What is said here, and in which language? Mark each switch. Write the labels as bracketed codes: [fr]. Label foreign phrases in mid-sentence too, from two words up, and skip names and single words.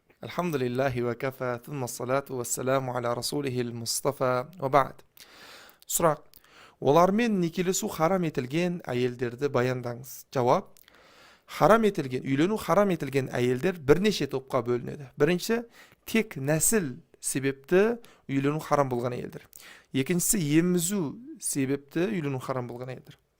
[ar] الحمد لله وكفى ثم الصلاة والسلام على رسوله المصطفى وبعد. [kk] Сұрақ. Олармен некелесу харам етілген әйелдерді баяндаңыз. Жауап. Үйлену харам етілген әйелдер бірнеше топқа бөлінеді. Біріншісі, тек нәсіл себепті үйлену харам болған әйелдер. Екіншісі, емізу себепті үйлену харам болған әйелдер.